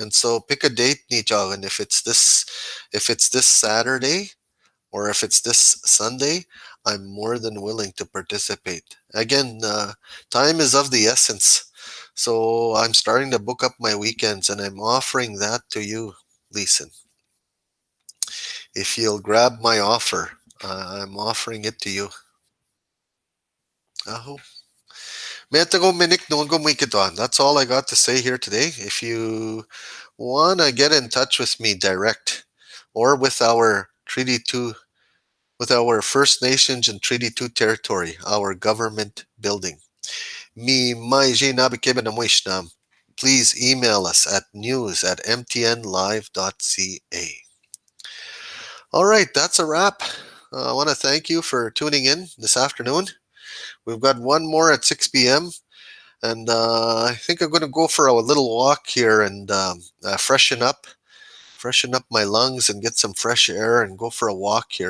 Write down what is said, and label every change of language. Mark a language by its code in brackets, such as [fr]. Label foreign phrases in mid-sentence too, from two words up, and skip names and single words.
[en] And so pick a date ni and if it's this Saturday or if it's this Sunday, I'm more than willing to participate. Again, time is of the essence. So I'm starting to book up my weekends and I'm offering that to you, Leeson. If you'll grab my offer, I'm offering it to you. [oj] Aho. Metago minik nunggo on. [en] That's all I got to say here today. If you want to get in touch with me direct or with our Treaty 2, with our First Nations and Treaty 2 territory, our government building, [oj] mi mai nabikebe na moishnam, [en] please email us at news@mtnlive.ca. All right, that's a wrap. I want to thank you for tuning in this afternoon. We've got one more at 6 p.m. And I think I'm going to go for a little walk here and freshen up my lungs and get some fresh air and go for a walk here.